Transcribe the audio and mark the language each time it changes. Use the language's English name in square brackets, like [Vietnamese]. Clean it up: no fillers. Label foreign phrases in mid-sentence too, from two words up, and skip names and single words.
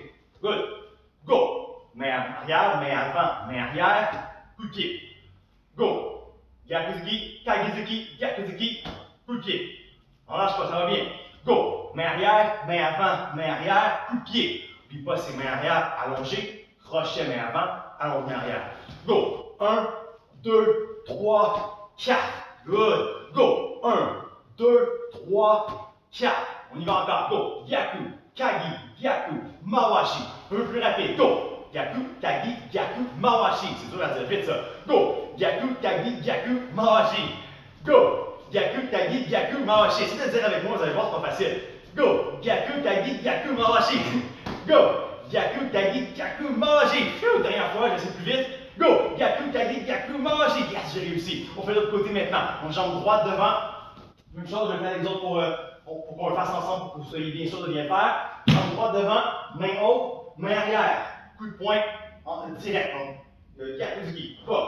[English] Good, go, [French] main arrière, main avant, main arrière, coup de pied. [Japanese] Go! Gyakuzuki, Kagizuki, Gyakuzuki, [French] coup de pied. On lâche pas, ça va bien. Go! Main arrière, main avant, main arrière, coup de pied. N'oublie pas ces mains arrière allongées, crochet main avant, allonge main arrière. [English] Go! 1, 2, 3, 4. Good! Go! 1, 2, 3, 4. [French] On y va encore. [English] Go! [Japanese] Gyaku, Kagi, Gyaku, Mawashi. [French] Un peu plus rapide. [English] Go! [Japanese] Gyaku, Kagi, Gyaku, Mawashi. [French] C'est dur à dire vite ça. [English] Go! [Japanese] Gyaku, Kagi, Gyaku, Mawashi. [English] Go! [Japanese] Gyaku, Kagi, Gyaku, Mawashi. [French] Essayez de dire avec moi, vous allez voir, c'est pas facile. [English] Go! [Japanese] Gyaku, Kagi, Gyaku, Mawashi. [English] Go! [Japanese] Gyaku, Kagi, Gyaku, Mawashi. [French] Dernière fois, j'essaie plus vite. [English] Go! [Japanese] Gyaku, Kagi, Gyaku, Mawashi. [French] Yes, j'ai réussi. On fait l'autre côté maintenant. On jambe droite devant. Même chose, je vais faire l'exemple pour qu'on le fasse ensemble, pour que vous soyez bien sûr de bien faire. Jambe droite devant, main haute, main arrière. Coup de poing direct. Gyakuzuki. Boum.